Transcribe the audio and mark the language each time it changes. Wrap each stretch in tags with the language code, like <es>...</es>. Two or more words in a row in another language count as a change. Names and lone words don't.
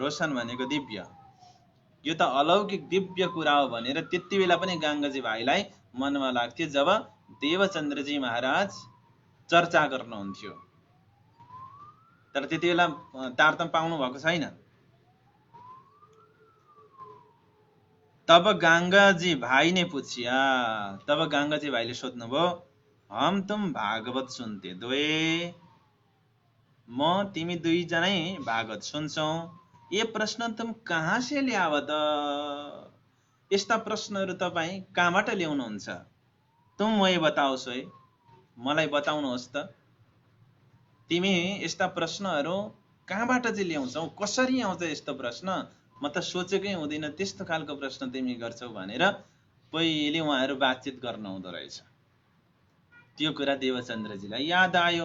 <ne>रोशन भनेको दिव्य, यो त अलौकिक दिव्य कुरा हो भनेर त्यति बेला पनि गाङ्गजी भाइलाई मनमा लाग्थ्यो जब देवचन्द्रजी महाराज चर्चा गर्नुहुन्थ्यो। तर त्यति बेला तारतम्य पाउनु भएको छैन।</ne> <hi>तब गाङ्गजी भाइ ने पूछिया,</hi> <ne>तब गाङ्गजी भाइले सोध्नुभयो,</ne> <hi>हम तुम भागवत सुन्ते दोए,</hi> <ne>म तिमी दुईजनै भागवत सुन्छौ,</ne> <hi>ये प्रश्न तुम कहाँ से ल्यावत?</hi> <ne>यस्ता प्रश्नहरू तपाईँ कहाँबाट ल्याउनुहुन्छ?</ne> <hi>तुम वही बताओस् है,</hi> <ne>मलाई बताउनुहोस् त, तिमी यस्ता प्रश्नहरू कहाँबाट चाहिँ ल्याउँछौ? कसरी आउँछ यस्तो प्रश्न? म त सोचेकै हुँदैन त्यस्तो खालको प्रश्न तिमी गर्छौ भनेर पहिले उहाँहरू बातचित गर्नुहुँदो रहेछ। त्यो कुरा देवचन्द्रजीलाई याद आयो।</ne>